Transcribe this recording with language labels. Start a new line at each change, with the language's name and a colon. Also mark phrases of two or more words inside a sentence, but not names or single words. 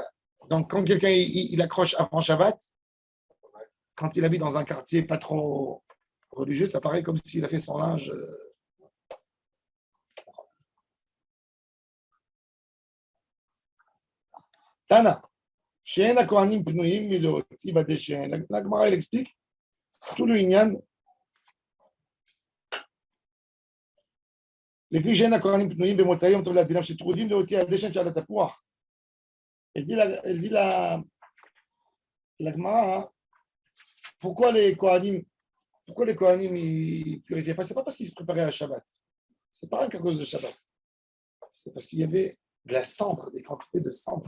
French: Donc, quand quelqu'un il accroche avant Shabbat, quand il habite dans un quartier pas trop religieux, ça paraît comme s'il a fait son linge. Tana. La Gemara, elle explique tout le Inyan.
Hebrew: לפי שאין הכהנים פנויים במוצאי יום טוב להדבינם שטרודים להוציא על דשן שעל התפוח.
French: Elle dit la Gemara, pourquoi les Kohanim ils purifiaient pas? C'est pas parce qu'ils se préparaient à Shabbat. C'est pas rien qu'à cause de Shabbat. C'est parce qu'il y avait de la cendre, des quantités de cendre